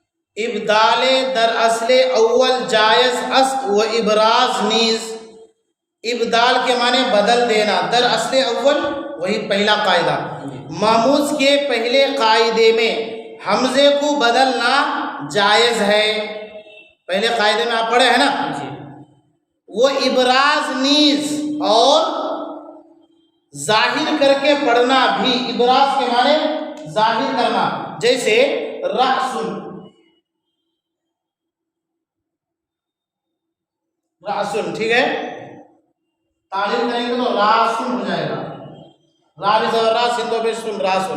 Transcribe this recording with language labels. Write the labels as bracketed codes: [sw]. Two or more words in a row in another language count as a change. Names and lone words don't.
[fa] ابدال در اصل اول جائز است و ابراز نیز. [ur] ابدال کے معنی بدل دینا، [fa] در اصل اول [ur] وہی پہلا قاعدہ، ماموز کے پہلے قاعدے میں حمزے کو بدلنا جائز ہے. پہلے قاعدے میں آپ پڑھے ہیں نا، وہ [fa] ابراز نیز [ur] اور ظاہر کر کے پڑھنا بھی. ابراز کے معنی ظاہر کرنا، جیسے رأسن، رأسن ٹھیک ہے، تعلیم کریں گے تو راسن ہو جائے گا، را بھی زبر را، سن تو بھی سن، راسن.